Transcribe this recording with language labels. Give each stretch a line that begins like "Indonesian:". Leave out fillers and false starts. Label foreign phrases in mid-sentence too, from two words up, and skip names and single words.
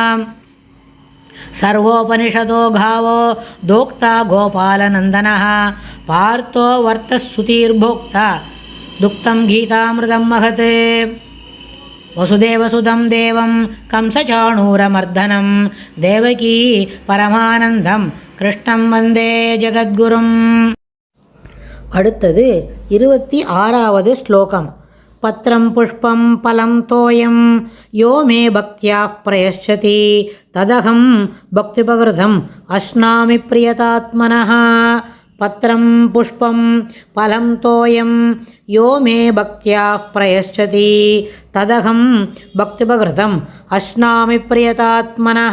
Sanskrit: सर्वोपनिषदो गावो दोक्ता गोपालनन्दनः पार्थो वर्तस्सुतिर्भोक्ता दुक्तं गीतामृतं महत्। वसुदेवसुतं देवं कंसचाणूरमर्दनं देवकी परमानन्दं कृष्णं वन्दे जगद्गुरुम्।
Tamil: அடுத்தது 26வது ஸ்லோகம்.
Sanskrit: पत्रं पुष्पं फलं तोयं यो मे भक्त्या प्रयच्छति तदहं भक्त्युपहृतम् अश्नामि प्रयतात्मनः. पत्रं पुष्पं फलं तोयं यो मे भक्त्या प्रयच्छति तदहं भक्त्युपहृतम् अश्नामि प्रयतात्मनः.